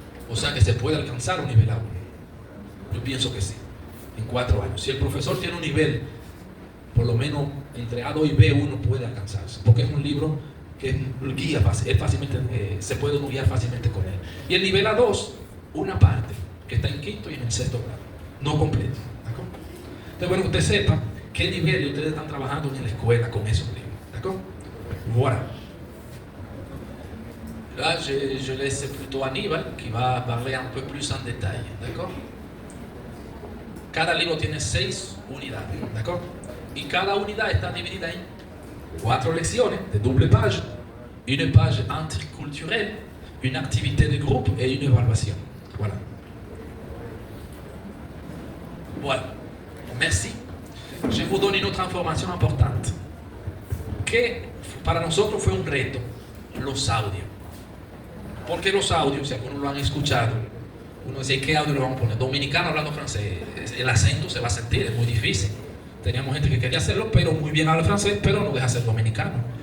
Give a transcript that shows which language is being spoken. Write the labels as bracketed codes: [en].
[es] O sea que se puede alcanzar un nivel A1. Yo pienso que sí, en 4 años. Si el profesor tiene un nivel, por lo menos entre A2 y B1 puede alcanzarse, porque es un libro que guía fácilmente, se puede guiar fácilmente con él. Y el nivel A2, una parte que está en 5º y en el 6º grado, no completo. ¿D'accord? Entonces, bueno, que usted sepa qué nivel ustedes están trabajando en la escuela con esos libros. [fr] ¿D'accord? Voilà. Là, je laisse plutôt Aníbal qui va parler un peu plus en détail. ¿D'accord? [es] Cada libro tiene 6 unidades. [fr] ¿D'accord? [es] Y cada unidad está dividida en 4 lecciones de [fr] double page, une page interculturelle, une activité de groupe et une évaluation. Voilà. Voilà. Merci. Je vous donne une autre information importante. [es] Que para nosotros fue un reto, los audios. Porque los audios, si algunos lo han escuchado, uno dice, ¿qué audio le vamos a poner? Dominicano hablando francés, el acento se va a sentir, es muy difícil. Teníamos gente que quería hacerlo, pero muy bien habla francés, pero no deja de ser dominicano.